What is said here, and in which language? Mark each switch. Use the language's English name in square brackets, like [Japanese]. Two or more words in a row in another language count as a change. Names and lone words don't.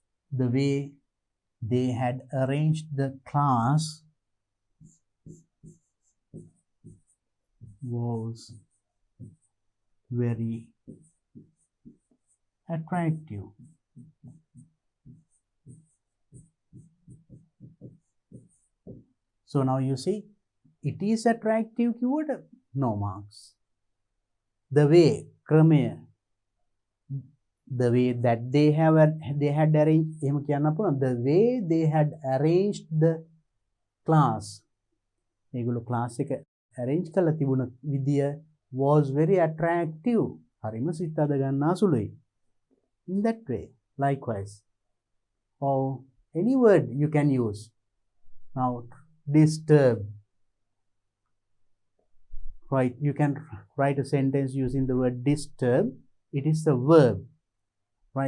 [English] the way they had arranged the class was very attractive. So now you see, it is attractive keyword, no marks. The way, [Sinhala] ක්‍රමය, [English] the way that they had arranged, the way they had arranged the class, [Sinhala] ඒගොල්ලෝ class එක arrange කරලා තිබුණ විදිය [English] was very attractive. [Sinhala] හරිම සිත් අද ගන්නා සුළුයි. [English] In that way, likewise, or any word you can use. Now, disturb, right? You can write a sentence using the word disturb. It is the verb, right?